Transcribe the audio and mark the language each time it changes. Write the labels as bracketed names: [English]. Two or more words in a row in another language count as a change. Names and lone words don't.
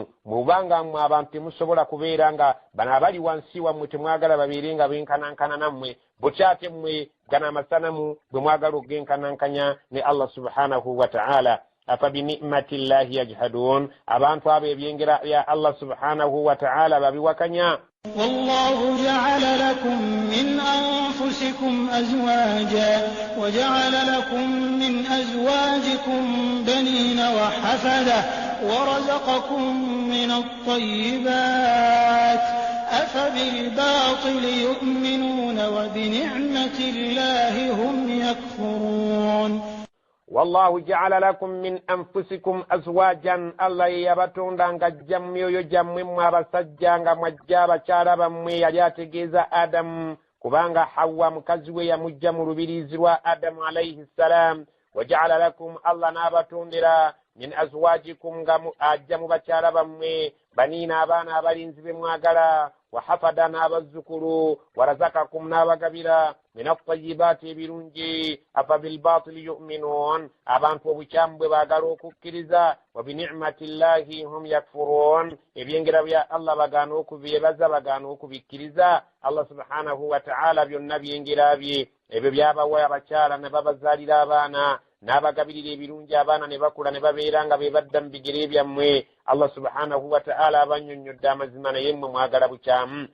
[Ganda] Mubanga mmwe abantu temusobola kubeera nga bano abali wansi wammwe temwagala babeere nga benkanankana nammwe, butya ate mmwe gana amasanamu bwe mwagala okugenkanankanya ne [Arabic] الله سبحانه وتعالى. أفبنعمة الله يجحدون, [Ganda] abantu abo ebyengera bya [Arabic] الله سبحانه وتعالى [Ganda] babiwakanya. [Arabic] والله جعل لكم من أنفسكم أزواجا وجعل لكم من أزواجكم بنين وحفدة ورزقكم من الطيبات أفبالباطل يؤمنون وبنعمة الله هم يكفرون. والله جعل لكم من أنفسكم أزواجا [Ganda] الله يبتوندا nga jammyoyo jammwe mwabasajja nga mwajja abakyala bammwe yali ategeeza Adamu kubanga Hawa mukazi we yamujja mu lubirizi lwa Adamu alayhi salam. [Arabic] وجعل لكم الله [Ganda] n'abatondera [Arabic] من أزواجكم [Ganda] nga ajja mu bakyala bammwe banina abaana abalinzi be mwagala [Arabic] وحفدة [Ganda] n'abazzukulu warazakakum n'abagabira [Arabic] من الطيبات [Ganda] ebirungi. [Arabic] أفبالباطل يؤمنون, [Ganda] abantu obukyamu bwe baagala okukkiriza. [Arabic] وبنعمة الله هم يكفرون, [Ganda] ebyengera bya Allah bagaana okubyebaza bagaana okubikkiriza. [Arabic] الله سبحانه وتعالى [Ganda] byonna byengera bye ebyo byabawa abakyala ne babazaalira abaana n'abagabirira ebirungi abaana ne bakula ne babeera nga be badda mu bigere byammwe. [Arabic] الله سبحانه وتعالى [Ganda] abannyonnyodde amazima naye mmwe mwagala bukyamu.